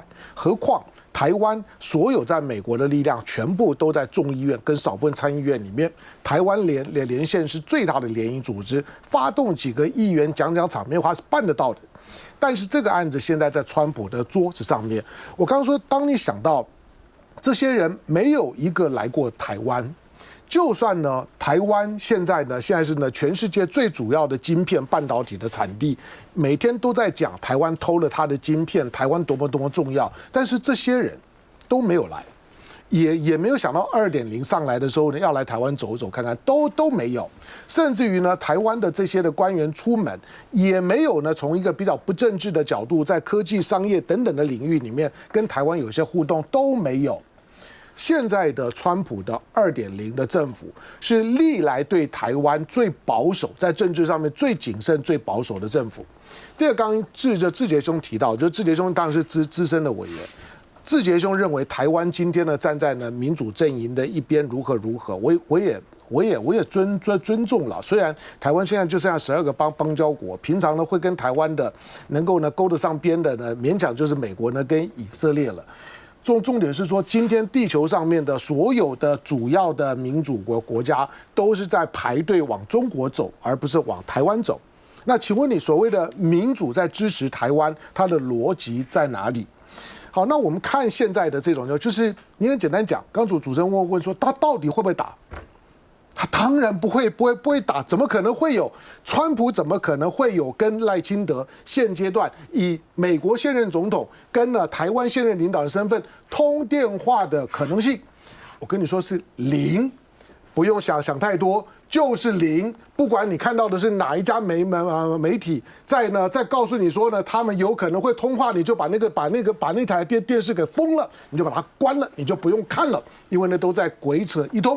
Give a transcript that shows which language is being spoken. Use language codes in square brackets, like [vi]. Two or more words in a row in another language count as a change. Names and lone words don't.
[zh] 何況台灣所有在美國的力量全部都在眾議院跟少部分參議院裡面，台灣連線是最大的聯誼組織，發動幾個議員講場面話是辦得到的。但是這個案子現在在川普的桌子上面，我剛剛說，當你想到這些人沒有一個來過台灣，就算呢台灣現在是呢全世界最主要的晶片半導體的產地，每天都在講台灣偷了他的晶片，台灣多麼重要，但是這些人都沒有來，也沒有想到2.0上來的時候呢要來台灣走走看看，都沒有。甚至於呢台灣的這些的官員出門也沒有呢從一個比較不政治的角度，在科技商業等等的領域裡面跟台灣有些互動，都沒有。現在的川普的2.0的政府是歷來對台灣最保守，在政治上面最謹慎、最保守的政府。第二，剛剛志傑兄提到，就志傑兄當然是資深的委員，志傑兄認為台灣今天呢站在呢民主陣營的一邊，如何，我也尊重了。雖然台灣現在就剩下12個邦交國，平常呢會跟台灣的能夠呢勾得上邊的呢，勉強就是美國呢跟以色列了。重點是說，今天地球上面的所有的主要的民主國家都是在排隊往中國走，而不是往台灣走。那請問你所謂的民主在支持台灣，它的邏輯在哪裡？好，那我們看現在的這種，就是你很簡單講，剛主持人問說他到底會不會打？他當然不會打，怎麼可能會有？川普怎麼可能會有跟賴清德現階段以美國現任總統跟了台灣現任領導人身份通電話的可能性？我跟你說是0，不用想太多，就是0。不管你看到的是哪一家媒體在告訴你說呢，他們有可能會通話，你就把那台電視給封了，你就把它關了，你就不用看了，因為呢都在鬼扯一通。